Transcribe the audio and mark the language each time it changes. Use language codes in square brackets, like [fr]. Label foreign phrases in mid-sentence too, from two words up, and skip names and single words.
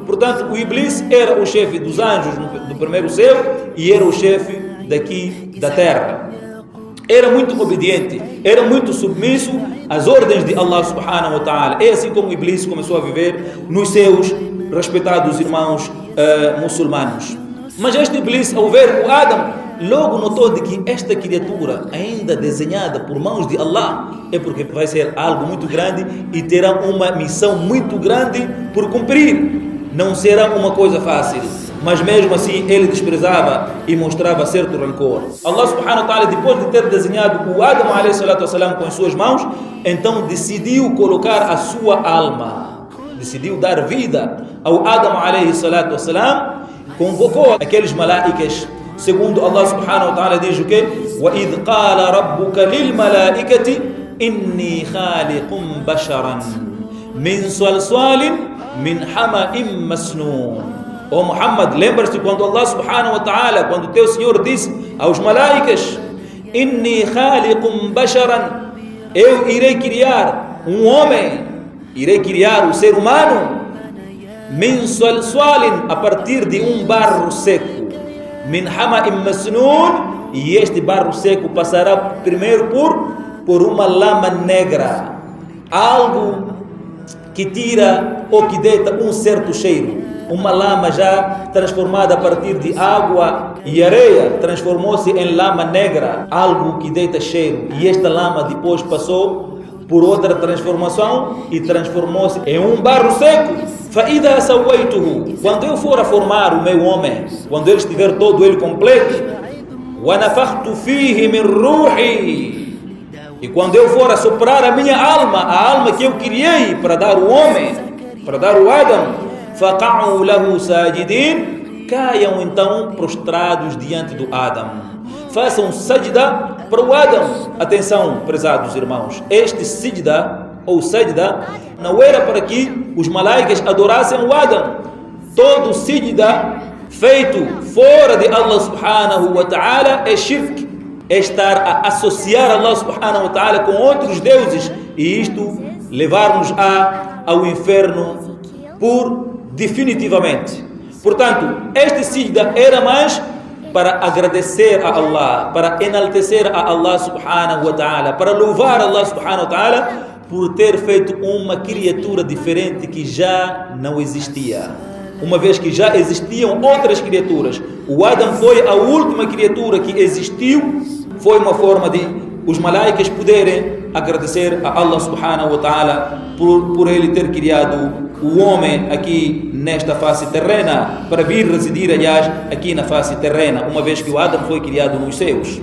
[pt] Portanto, o Iblis era o chefe dos anjos do primeiro céu e era o chefe daqui da terra. Era muito obediente, era muito submisso às ordens de [ar] الله سبحانه وتعالى. [pt] É assim como o Iblis começou a viver nos seus respeitados irmãos muçulmanos. Mas este Iblis, ao ver o Adam, logo notou de que esta criatura, ainda desenhada por mãos de Allah, é porque vai ser algo muito grande e terá uma missão muito grande por cumprir. Não será uma coisa fácil. Mas mesmo assim ele desprezava e mostrava certo rancor. [ar] الله سبحانه وتعالى, [pt] depois de ter desenhado o Adam [ar] عليه الصلاة والسلام [pt] com as suas mãos, então decidiu colocar a sua alma, decidiu dar vida ao Adam [ar] عليه الصلاة والسلام, [pt] convocou aqueles malaicas. Segundo [ar] الله سبحانه وتعالى [pt] diz o quê? [ar] وَإِذْ قَالَ رَبُّكَ لِلْمَلَائِكَةِ إِنِّي خَالِقٌ بَشَرًا مِنْ صَلْصَالٍ مِنْ حَمَإٍ مَسْنُونٍ. [pt] Ó Muhammad, lembra-se quando [ar] الله سبحانه وتعالى, [pt] quando teu Senhor disse aos malaicas: [ar] إني خالق بشرا, [pt] eu irei criar um homem, irei criar o ser humano, [ar] من صلصال, [pt] a partir de um barro seco, [ar] من حمإ مسنون, [pt] e este barro seco passará primeiro por uma lama negra, algo que tira ou que deita um certo cheiro. Uma lama já transformada a partir de água e areia, transformou-se em lama negra, algo que deita cheiro. E esta lama depois passou por outra transformação e transformou-se em um barro seco. [ar] فَإِذَا سَوَّيْتُهُ, [pt] quando eu for a formar o meu homem, quando ele estiver todo ele completo, [ar] وَنَفَخْتُ فِيهِ مِنْ رُوحِي, [pt] e quando eu for a soprar a minha alma, a alma que eu criei para dar o homem, para dar o Adam, [ar] فَقَعُوا لَهُ سَاجِدِينَ, [pt] caiam então prostrados diante do Adam. Façam sajda para o Adam. Atenção, prezados irmãos, este sajda ou sajda não era para que os malaicas adorassem o Adam. Todo sajda feito fora de [ar] الله سبحانه وتعالى [pt] é shirk, é estar a associar [ar] الله سبحانه وتعالى [pt] com outros deuses, e isto levar-nos ao inferno definitivamente. Portanto, este sajda era mais para agradecer a Allah, para enaltecer a [ar] الله سبحانه وتعالى, [pt] para louvar [ar] الله سبحانه وتعالى [pt] por ter feito uma criatura diferente que já não existia. Uma vez que já existiam outras criaturas, o Adam foi a última criatura que existiu. Foi uma forma de os malaicas poderem agradecer a [ar] الله سبحانه وتعالى [pt] por ele ter criado o homem aqui nesta face terrena, para vir residir, aliás, aqui na face terrena, uma vez que o Adam foi criado nos céus.